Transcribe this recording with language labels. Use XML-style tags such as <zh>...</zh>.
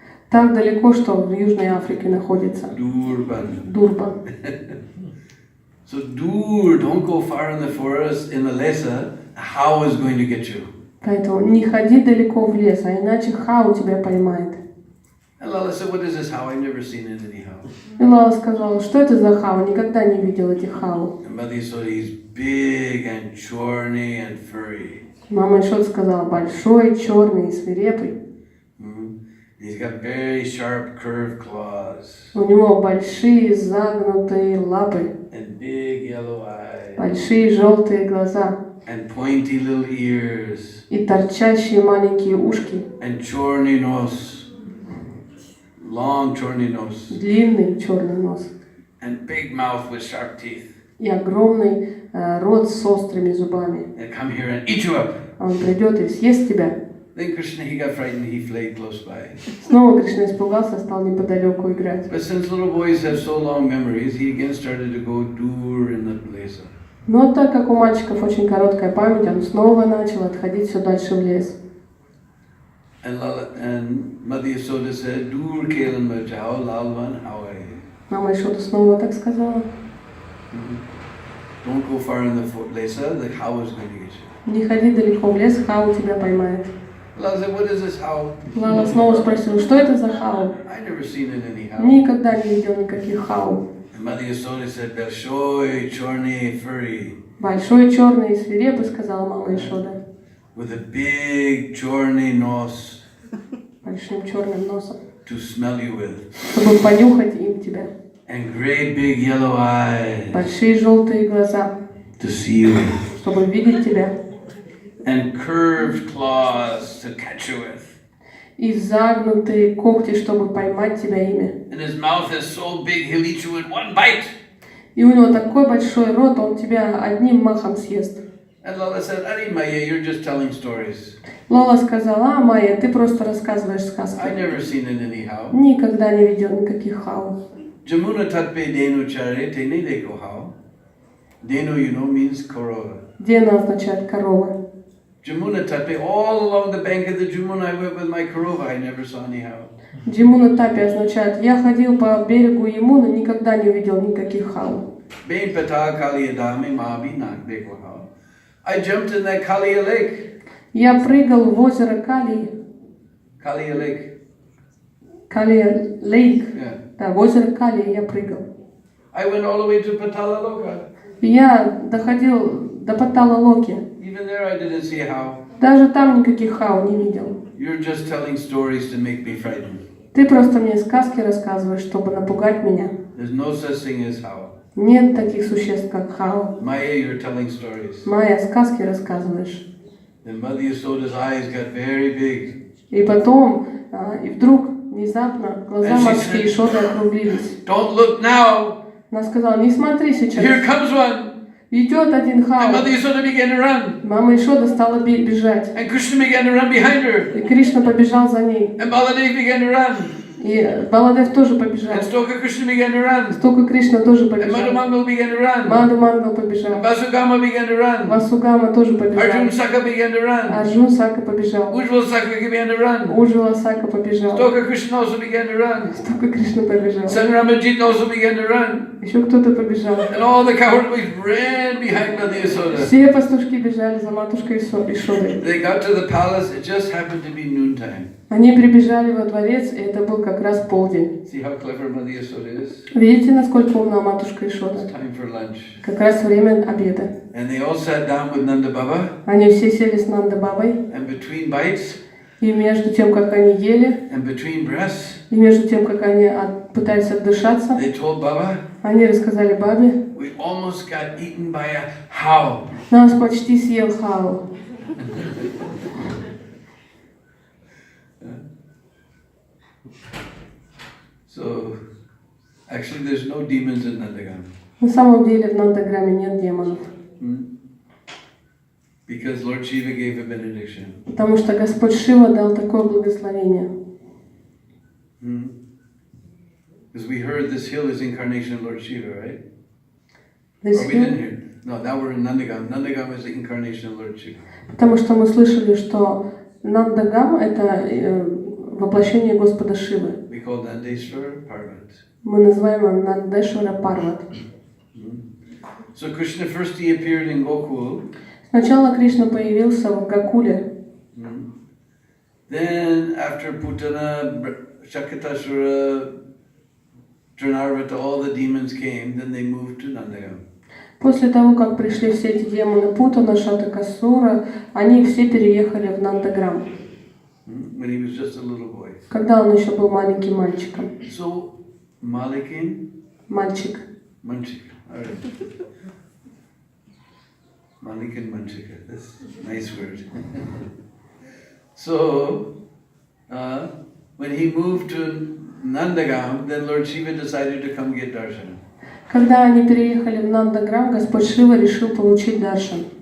<ru>Так далеко, что в Южной Африке находится.</ru> <en>Durban.</en> <ru>Дурбан.</ru> <en>So dur, don't go far in the forest, in the lesa, how is going to get you?</en> <ru>Поэтому не ходи далеко в лес, а иначе Хау тебя поймает.</ru> <en>And Lala said, what is this how? I've never seen it anyhow.</en> <ru>И Лала сказала, что это за Хау? Никогда не видел этих Хау.</ru> <en>And Mother Yashoda, he's big and chorny and furry.</en> <ru>Мама Ишода сказала, большой, черный и свирепый.</ru> <en>He's got very sharp curved claws.</en> <ru>У него большие загнутые лапы.</ru> <en>And big yellow eyes.</en> <ru>Большие желтые глаза.</ru> <en>And pointy little ears.</en> <ru>И торчащие маленькие ушки.</ru> <en>And chorny nose. Long chorny nose.</en> <ru>Длинный черный нос.</ru> <en>And big mouth with sharp teeth.</en> <ru>И огромный рот с острыми зубами.</ru> <en>And come here and eat you up.</en> <ru>Он придет и съест тебя.</ru> <en>Then Krishna, he got frightened, he fled close by.</en> <ru>Снова Кришна испугался, стал неподалеку играть.</ru> <en>But since little boys have so long memories, he again started to go dur in the place.</en> <ru>Но так как у мальчиков очень короткая память, он снова начал отходить все дальше в лес.</ru> <en>And Mother Yashoda said,</en> <hi>"Dur kelan bajao lalvan hawai."</hi> <ru>Мама Ишода снова так сказала.</ru> <en>Don't go far in the place. The how is going to get you.</en> <ru>Не ходи далеко в лес, Хау тебя поймает.</ru> <en>Lala said, "What is this how?"</en> <ru>Лала снова спросила, что это за Хау?</ru> <en>I never seen it anyhow.</en> <ru>Никогда не видел никаких Хау.</ru> <en>And Mother Yashoda said, "Большой, chorny, furry."</en> <ru>Большой, черный и свирепый, сказала мама Ишода.</ru> <en>With a big chorny nose.</en> <ru>Большим черным носом.</ru> <en>To smell you with.</en> <ru>Чтобы понюхать им тебя.</ru> <en>And great big yellow eyes.</en> <ru>Большие желтые глаза.</ru> <en>To see you with.</en> <ru>Чтобы видеть тебя.</ru> <en>And curved claws to catch you with.</en> <ru>И загнутые когти, чтобы поймать тебя ими.</ru> <en>And his mouth is so big, he'll eat you in one bite.</en> <ru>И у него такой большой рот, он тебя одним махом съест.</ru> <en>And Lala said, "Ari Maya, you're just telling stories."</en> <ru>Лала сказала, Майя, ты просто рассказываешь сказки.</ru> <en>I never seen it anyhow.</en> <ru>Никогда не видел никаких Хау.</ru> <hi>Jamuna tatpe denu chare tene deko how.</hi> <en>Denu, you know, means korova.</en> <ru>Дена означает корова.</ru> <en>Jamuna tatpe, all along the bank of the Jamuna I went with my korova, I неver saw any how.</en> <ru>Джимуна Тапи означает, я ходил по берегу Ямуны, никогда не увидел никаких Хау.</ru> <hi>Bein pata kaliyadame mabi nak deko how.</hi> <en>I jumped in that Kaliya lake.</en> <ru>Я прыгал в озеро Кали.</ru> <en>Kaliya lake.</en> <ru>Кали Лейк.</ru> <en>Yeah.</en> <ru>Да, в озеро Кали я прыгал.</ru> <en>I went all the way to Patala Loka.</en> <ru>Я доходил до Патала Локи.</ru> <en>Even there I didn't see how.</en> <ru>Даже там никаких Хау не видел.</ru> <en>You're just telling stories to make me frightened.</en> <ru>Ты просто мне сказки рассказываешь, чтобы напугать меня.</ru> <en>There's no such thing as how.</en> <ru>Нет таких существ, как Хау.</ru> <en>Maya, you're telling stories.</en> <ru>Майя, сказки рассказываешь.</ru> <en>Then Mother Yasoda's eyes got very big.</en> <ru>И потом, и вдруг, внезапно, глаза матушки Ишоды округлились.</ru> <en>Don't look now.</en> <ru>Она сказала, не смотри сейчас.</ru> <en>Here comes one.</en> <ru>Идет один</ru> <en>And</en> <ru>Хау.</ru> <en>Mother Yasoda began to run.</en> <ru>Мама Ишода стала бежать.</ru> <en>And Krishna began to run behind her.</en> <ru>И Кришна побежал за ней.</ru> <en>And Baladev began to run.</en> <ru>И Баладев тоже побежал.</ru> <en>And Stoka Krishna began to run.</en> <ru>Стока Кришна тоже побежал.</ru> <en>And Madhumangal began to run.</en> <ru>Мадху Мангал побежал.</ru> <en>And Vasugama began to run.</en> <ru>Васугама тоже побежал.</ru> <en>Arjun Saka began to run.</en> <ru>Арджун Сака побежал.</ru> <en>Ujjwal Saka began to run.</en> <ru>Ujjwala Сака побежал.</ru> <en>Stoka Krishna also began to run.</en> <ru>Стока Кришна побежал.</ru> <en>Sanramajit also began to run.</en> <ru>Еще кто-то побежал.</ru> <en>And all the cowherd boys ran behind Mother Yasoda.</en> <ru>Все пастушки бежали за матушкой Ишодой.</ru> <en>They got to the palace, it just happened to be noontime.</en> <ru>Они прибежали во дворец, и это был как раз полдень.</ru> <en>See how clever Mother Yasoda is?</en> <ru>Видите, насколько умна матушка Ишода?</ru> <en>It's time for lunch.</en> <ru>Как раз время обеда.</ru> <en>And they all sat down with Nanda Baba.</en> <ru>Они все сели с Нанда Бабой.</ru> <en>And between bites,</en> <ru>И между тем, как они ели,</ru> <en>and between breaths,</en> <ru>и между тем, как они пытались отдышаться,</ru> <en>they told Baba,</en> <ru>они рассказали Бабе:</ru> <en>we almost got eaten by a how.</en> <ru>нас почти съел Хау.</ru> <en>So, actually there's no demons in Nandagam.</en> <ru>На самом деле в Нандаграме нет демонов.</ru> <en>Because Lord Shiva gave a benediction.</en> <ru>Потому что Господь Шива дал такое благословение.</ru> <en>Because we heard this hill is incarnation of Lord Shiva, right? This or we didn't hear. No, now we're in Nandagam. Nandagam is the incarnation of Lord Shiva.</en> <ru>Потому что мы слышали, что Нандагам — это воплощение Господа Шивы.</ru> <en>We call Nandeshwar Parvat.</en> <ru>Мы называем его Нандешвара Парват.</ru> <en>So Krishna first he appeared in Gokul.</en> <ru>Сначала Кришна появился в Гакуле.</ru> <en>Then after Putana, Shakatasura, Tranarvata, all the demons came, then they moved to Nandagam.</en> <ru>После того, как пришли все эти демоны Путана, Шатакасура, они все переехали в Нандаграм.</ru> <en>When he was just a little boy.</en> <ru>Когда он еще был маленьким мальчиком.</ru> <en>So, Malikin?</en> <ru>Мальчик.</ru> <en>Manchika. All right. Malikin Manchika. That's a nice word. So, when he moved to Nandagam, then Lord Shiva decided to come get darshan.</en> <ru>Когда они переехали в Нандаграм, Господь Шива решил получить даршан.</ru>